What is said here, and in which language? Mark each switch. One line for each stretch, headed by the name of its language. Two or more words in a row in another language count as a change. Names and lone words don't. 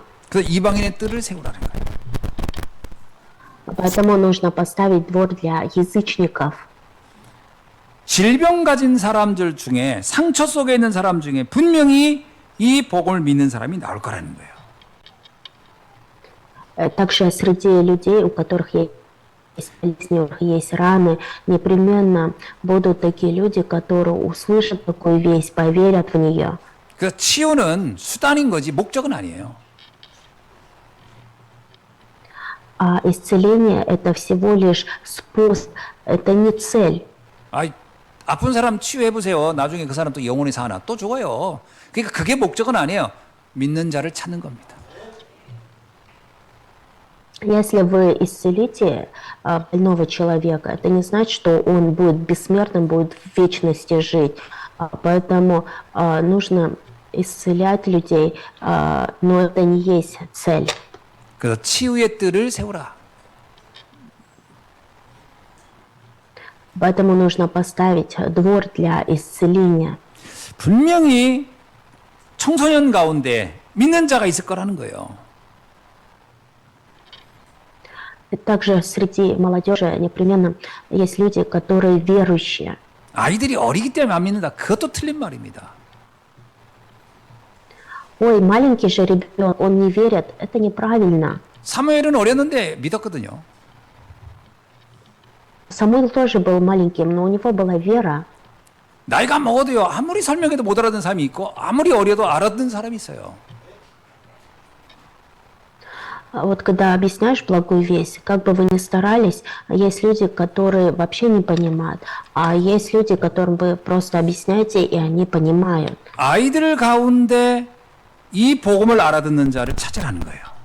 Korean: 그 이방인의 뜰을 세우라는 거예요.
Russian: Поэтому нужно поставить двор для язычников.
Korean: 질병 가진 사람들 중에 상처 속에 있는 사람 중에 분명히 이 복음을 믿는 사람이 나올 거라는 거예요.
Russian: Также среди людей, у которых есть болезни, у которых есть раны, непременно будут такие люди, которые услышат такую весть, поверят в нее.
Korean: 그 치유는 수단인 거지 목적은 아니에요.
Russian: А исцеление – это всего лишь способ, это не цель.
Korean: 아픈 사람 치유해 보세요. 나중에 그 사람 또 영원히 사나 또 죽어요. 그러니까 그게 목적은 아니에요. 믿는 자를 찾는 겁니다.
Russian: Если вы исцелите больного человека, это не значит, что он будет бессмертным, будет в вечности жить. Поэтому нужно исцелять людей, но это не есть цель.
Korean: 그래서 치유의 뜰을 세우라.
Russian: Поэтому нужно поставить двор для исцеления.
Korean: 분명히 청소년 가운데 믿는 자가 있을 거라는 거예요.
Russian: И также среди молодежи непременно есть люди, которые верующие.
Korean: 아이들이 어리기 때문에 안 믿는다. 그것도 틀린 말입니다.
Russian: Ой, маленький же ребенок, он не верит. Это неправильно.
Korean: 사무엘은 어렸는데 믿었거든요.
Russian: Самуил тоже был маленьким, но у него была вера.
Korean: 나이가 먹어도요. 아무리 설명해도 못 알아듣는 사람이 있고 아무리 어려도 알아듣는 사람이 있어요.
Russian: Вот когда объясняешь благую весть, как бы вы ни старались, есть люди, которые вообще не понимают, а есть люди, которым вы просто объясняете, и они понимают.
Korean: 아이들 가운데 이 복음을 알아듣는 자를 찾으라는 거예요.